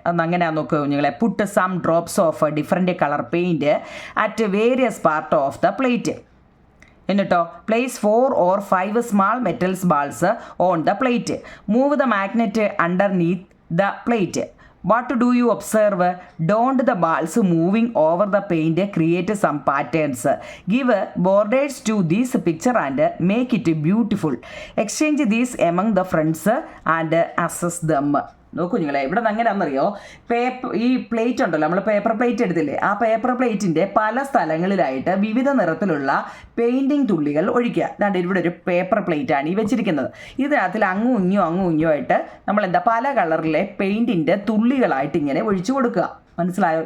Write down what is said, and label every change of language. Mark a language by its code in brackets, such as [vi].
[ml] അന്ന് അങ്ങനെയാണ് നോക്കുക കുഞ്ഞുങ്ങളെ. [en] Put some drops of different colour paint at various part of the plate. [ml] എന്നിട്ടോ [en] Place 4 or 5 small metals balls on the plate. Move the magnet underneath the plate. What do you observe? Don't the balls moving over the paint create some patterns? Give borders to this picture and make it beautiful. Exchange these among the friends and assess them. [ml] നോക്കൂ നിങ്ങളെ, ഇവിടെ നിന്ന് എങ്ങനെയാണെന്നറിയോ, ഈ plate ഉണ്ടല്ലോ, നമ്മൾ paper plate എടുത്തില്ലേ, ആ paper പ്ലേറ്റിൻ്റെ പല സ്ഥലങ്ങളിലായിട്ട് വിവിധ നിറത്തിലുള്ള പെയിൻറ്റിങ് തുള്ളികൾ ഒഴിക്കുക. അതാണ്ട് ഇവിടെ ഒരു പേപ്പർ പ്ലേറ്റാണ് ഈ വെച്ചിരിക്കുന്നത്. ഇതിനകത്തിൽ അങ്ങും ഇങ്ങും ആയിട്ട് നമ്മൾ പല കളറിലെ പെയിൻറ്റിൻ്റെ തുള്ളികളായിട്ട് ഇങ്ങനെ ഒഴിച്ചു കൊടുക്കുക. മനസ്സിലായോ?